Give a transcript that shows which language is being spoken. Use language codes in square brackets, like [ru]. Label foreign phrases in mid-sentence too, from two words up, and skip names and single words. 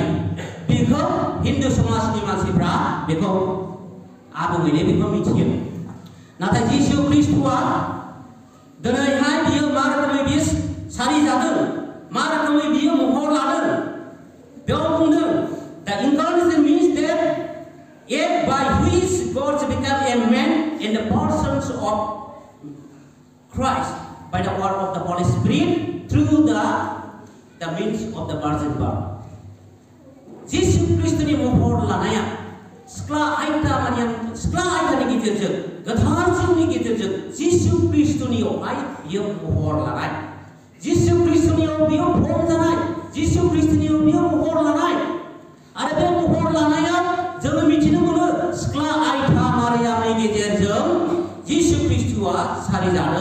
[brx] बेखौ हिन्दु समाजनि मानसिफ्रा बेखौ आबुङैनो बेखौ मिथियो। नाथाय जिसु ख्रिस्ट'आ दिनैहाय बियो मा रोखोमै बियो सारिजादों मा रोखोमै बियो महर लादों बेयाव बुंदों दा [en] इनकार्नेशन means that yet by which God became a man in the persons of Christ by the word of the Holy Spirit through the means of the virgin birth. [brx] जिसु ख्रिस्ट'नि महर लानाया सिख्ला आइदानि गेजेरजों गोथार जिउनि गेजेरजों जिसु ख्रिस्ट'नियावहाय बियो महर लानाय जिसु ख्रिस्ट'नियाव बियो फर्म जानाय जिसु ख्रिस्ट'नियाव बियो महर लानाय आरो बे महर लानायाव जोङो मिथिनो मोनो सिख्ला आइदा मारियामनि गेजेरजों जिसु ख्रिस्ट'आ सारिजादों।